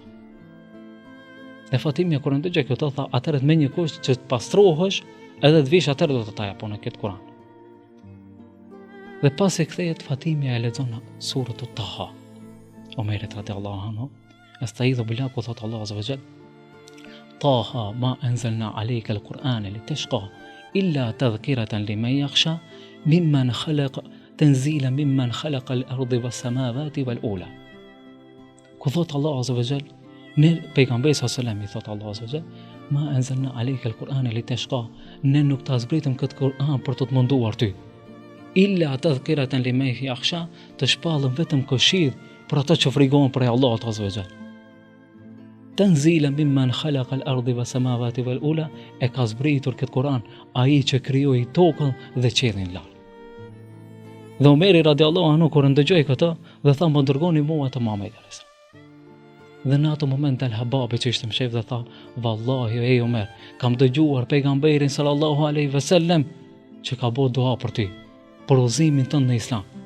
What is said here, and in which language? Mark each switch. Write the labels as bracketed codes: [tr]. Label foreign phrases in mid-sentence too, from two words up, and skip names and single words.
[sq] Dhe Fatimia kur ndëgjoi këtë tha, atëherë me një kusht që të pastrohesh, edhe të vish atëherë do të ta japon këtë Kur'an. Dhe pas e kthehet Fatimia e lexon surën Taha. [ar] Omeri رضي الله عنه أستعيذ بالله, [sq] ku thot [ar] الله عز وجل: طه ما أنزلنا عليك القرآن لتشقى إلا تذكرة لمن يخشى ممن خلق تنزيلا ممن خلق الأرض والسماوات العلى. [sq] Ku thot [ar] الله عز وجل, [sq] ne pejgamberi [ar] صلى الله عليه وسلم [sq] i thot [ar] الله عز وجل, ما أنزلنا عليك القرآن لتشقى, [sq] ne nuk ta zbritëm këtë Kur'an për të të munduar ty. [ar] إلا تذكرة لمن يخشى, [sq] të shpallëm vetëm këshill për ata që frikojnë prej Allahut [ar] عز وجل. تنزيلا ممن خلق الأرض والسماوات العلى, [sq] e ka zbritur këtë Kur'an ai që krijoi tokën dhe qiellin lart. Dhe Omeri [ar] رضي الله عنه [sq] kur ndëgjoi këtë dhe tha, më dërgoni mua te Muhamedi. Dhe në atë moment dal Hababi që ishte mshef dhe tha, vallahi ej Omer, kam dëgjuar pejgamberin [ar] صلى الله عليه وسلم [sq] që ka bërë dua për ty, për udhëzimin tënd në Islam.